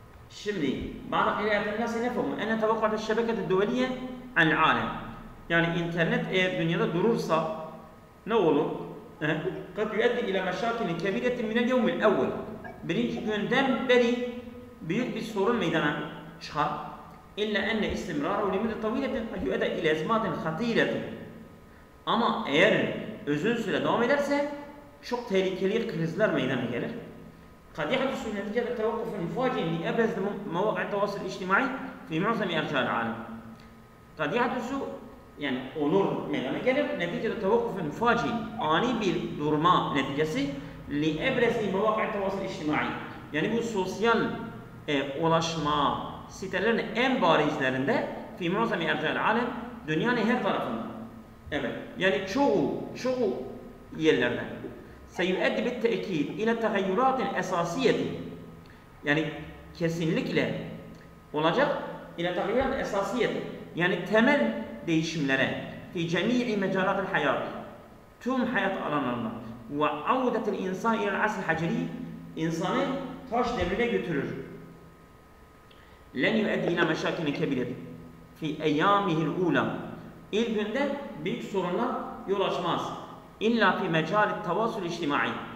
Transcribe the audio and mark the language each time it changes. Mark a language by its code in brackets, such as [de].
[ar] Şimdi بعض قراءات الناس نفهم أن توقعت الشبكة الدولية عن العالم. [tr] Yani internet eğer dünyada durursa ne olur? [ar] قد يؤدي إلى مشاكل كبيرة من اليوم الأول. [tr] Birinci günden beri büyük bir sorun meydana çıkar. [ar] إلا أن استمراره لمدة طويلة قد يؤدي إلى أزمات خطيرة. [tr] Ama eğer uzun süre devam ederse çok tehlikeli krizler meydana gelir. [ar] قد يحدث نتيجة توقف مفاجئ لأبرز مواقع التواصل الاجتماعي في معظم أرجاء العالم. قد يحدث [tr] yani olur meydana gelir. Neticede [ar] tevakkuf müfaci [tr] ani bir durma neticesi [ar] لأبرز مواقع التواصل الاجتماعي. [tr] Yani bu sosyal ulaşma sitelerinin en barizlerinde [ar] في معظم أرجاء العالم [tr] dünyanın her tarafında. Evet. Yani çoğu yerlerde. [ar] سيؤدي بالتأكيد إلى تغيرات أساسية. [tr] Yani kesinlikle olacak [ar] إلى تغيرات أساسية. [tr] Yani temel değişimlere [ar] في جميع مجالات الحياة. [tr] Tüm hayat alanlarında. [ar] وعودة الإنسان إلى العصر الحجري. [tr] İnsanı taş devrine götürür. [ar] لن يؤدي إلى مشاكل كبيرة في أيامه الأولى. [tr] İlk günden büyük sorunlar yol açmaz. [ar] İlla fi mecalit tavasul içtimai.